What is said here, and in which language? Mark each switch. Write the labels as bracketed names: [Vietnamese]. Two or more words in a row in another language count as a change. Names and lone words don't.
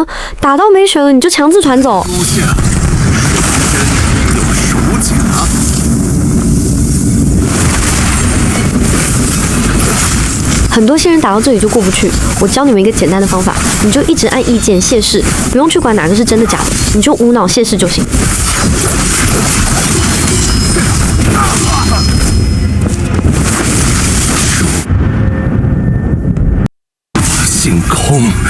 [Chinese] 打到沒血了你就強制傳走。很多新人打到這裡就過不去，我教你們一個簡單的方法，你就一直按意劍謝世，不用去管哪個是真的假的，你就無腦謝世就行。星空。